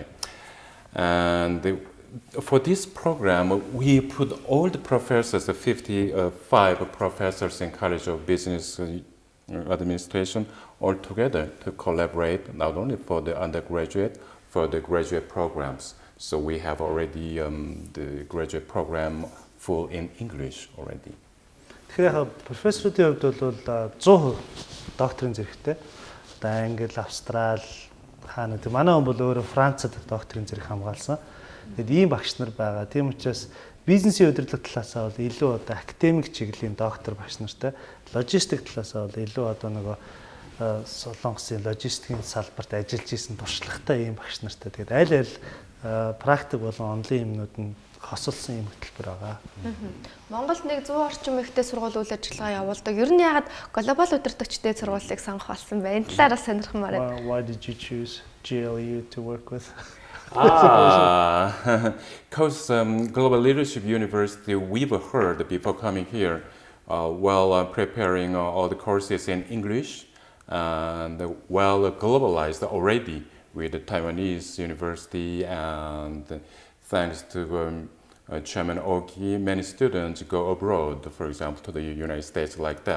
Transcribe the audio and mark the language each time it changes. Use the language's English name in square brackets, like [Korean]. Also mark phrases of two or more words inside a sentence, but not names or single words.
[English] And for this program, we put all the professors, the 55 professors in College of Business Administration, all together to collaborate, not only for the undergraduate, for the graduate programs. So we have already the graduate program full in English already. [Mongolian] Тэгэхээр профессоруудын хувьд бол 100% докторийн зэрэгтэй. Одоо Англи, Австрал, хаана гэдэг. Манай хүн бол өөрөө Францад докторийн зэрэг хамгаалсан. Тэгэд ийм багш нар байгаа. Тийм учраас бизнесийн удирдлага талаасаа бол илүү одоо академик чиглэлийн доктор багш нартай, логистик талаасаа бол илүү одоо нөгөө солонгосын логистикийн салбарт ажиллаж исэн туршлагатай ийм багш нартай. Тэгэд аль аль практик болон онлайн юмнууд нь хосолсон юм хөтөлбөр байгаа. Монголд нэг 100 орчим ихтэй сургууль үйл ажиллагаа явуулдаг. Ер нь ягаад глобал удирдагчдын сургуулийг сонгох болсон бэ? Энэ талаараа сонирхмаар байна. [English] Why did you choose GLU to work with? Because Global Leadership University, we've heard before coming here, while preparing all the courses in English, and well globalized already with the Taiwanese university, and thanks to Chairman Oki, many students go abroad, for example, to the United States like that.